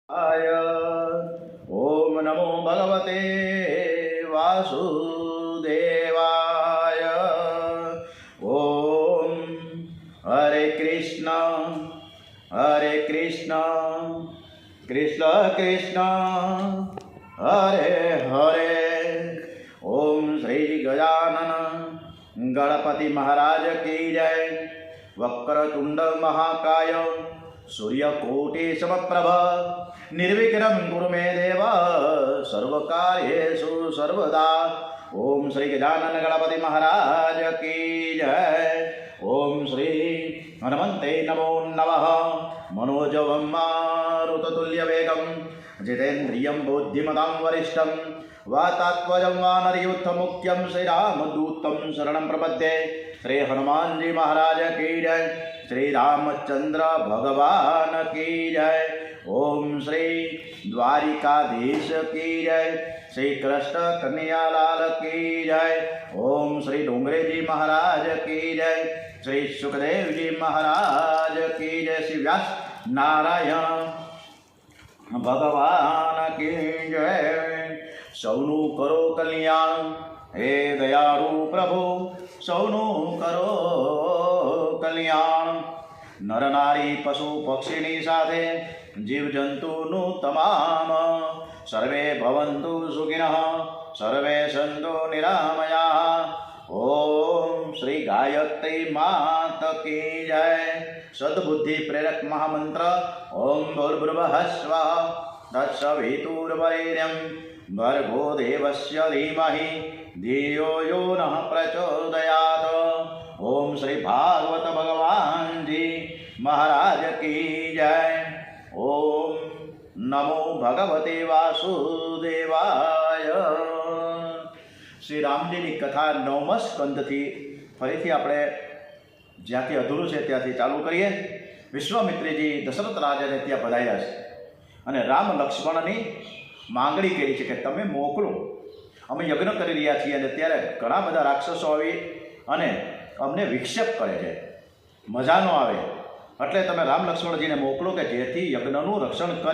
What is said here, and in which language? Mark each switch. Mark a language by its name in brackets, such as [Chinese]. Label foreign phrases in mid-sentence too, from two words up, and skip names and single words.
[Sanskrit] आय ओम नमो भगवते वासुदेवाय। ओम हरे कृष्ण कृष्ण कृष्ण हरे हरे। [Hindi] ओम श्री गजानन गणपति महाराज की जय। [Sanskrit] वक्रतुंड महाकाय सूर्यकोटि समप्रभ निर्विघ्नं कुरु मे देव सर्वकार्येषु सर्वदा। [Hindi] ओम श्री गजानन गणपति महाराज की जय। [Sanskrit] ओम श्री हनुमते नमो नमः। मनोजवं मारुततुल्यवेगं जितेन्द्रियं बुद्धिमतां वरिष्ठं वातात्मजं वानरयूथमुख्यं श्रीरामदूतं शरणं प्रपद्ये। [Hindi] श्री हनुमान जी महाराज की जय। श्री रामचंद्र भगवान की जय। ओम श्री द्वारिकाधीश की जय। श्री कृष्ण कन्हैयालाल की जय। ओम श्री डोंगरे जी महाराज की जय। श्री सुखदेव जी महाराज की जय। श्री व्यास नारायण भगवान की जय। [Gujarati] સૌનું કરો કલ્યાણ હે દયાળુ પ્રભુ સૌનું કરો કલ્યાણ। નર નારી પશુ પક્ષીની સાથે જીવ જંતુનું તમામ [Sanskrit] सर्वे भवन्तु सुखिनः सर्वे सन्तु निरामयाः। [Hindi] ओम श्री गायत्री मात की जय। [Sanskrit] सद्बुद्धि प्रेरक महामंत्र ओम भूर्भुवः स्वः तत्सवितुर्वरेण्यं भर्गो देवस्य धीमहि धियो यो नः प्रचोदयात्। [Hindi] ओम श्री भागवत भगवान जी महाराज की जय। [Sanskrit] ओम नमो भगवते वासुदेवाय। [Hindi] श्री रामजी की कथा [Gujarati] 9મા સ્કંધથી ફરીથી આપણે જ્યાંથી અધૂરું છે ત્યાંથી ચાલુ કરીએ। વિશ્વામિત્રજી દશરથ રાજાને ત્યાં પધાર્યા છે અને રામ લક્ષ્મણની માંગણી કરી છે કે તમે મોકલો, અમે યજ્ઞ કરી રહ્યા છીએ અને ત્યારે ઘણા બધા રાક્ષસો આવી અને અમને વિક્ષેપ કરે છે, મજા ન આવે, એટલે તમે રામ લક્ષ્મણજીને મોકલો કે જેથી યજ્ઞનું રક્ષણ કરે।